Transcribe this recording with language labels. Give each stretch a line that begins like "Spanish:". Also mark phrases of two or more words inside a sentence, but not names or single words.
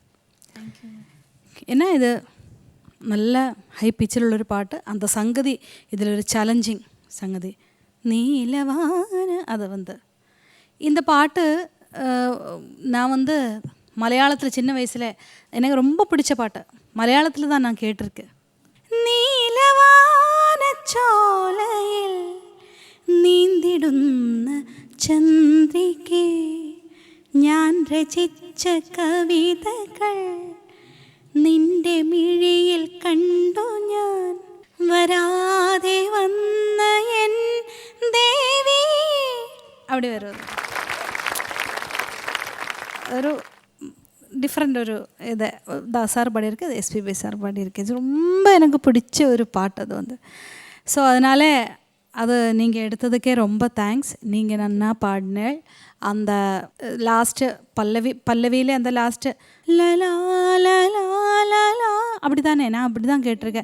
Tamil: ஏன்னா இது நல்ல ஹை பிச்சில் உள்ளொரு பாட்டு. அந்த சங்கதி இதில் ஒரு சேலஞ்சிங் சங்கதி. நீலவான அதை வந்து இந்த பாட்டு நான் வந்து மலையாளத்தில் சின்ன வயசில் எனக்கு ரொம்ப பிடிச்ச பாட்டு. மலையாளத்தில் தான் நான் கேட்டிருக்கேன்.
Malayalam: നീലവാന ചോലയിൽ നീന്തിടുന്ന ചന്ദ്രികേ ഞാൻ രചിച്ച കവിതകൾ നിന്റെ മിഴിയിൽ കണ്ടു ഞാൻ വരാതെ വന്ന എൻ ദേവി. അവിടെ വരും
Tamil: ഒരു டிஃப்ரெண்ட் ஒரு இதை சார் பாடியிருக்கு, அது எஸ்பிபி சார் பாடியிருக்கு. இது ரொம்ப எனக்கு பிடிச்ச ஒரு பாட்டு அது வந்து. ஸோ அதனால் அது நீங்கள் எடுத்ததுக்கே ரொம்ப தேங்க்ஸ். நீங்கள் நன்னா பாடினேள். அந்த லாஸ்ட்டு பல்லவியில் அந்த லாஸ்ட்டு லலா லலா லலா அப்படி தானே, நான் அப்படி தான் கேட்டிருக்கேன்.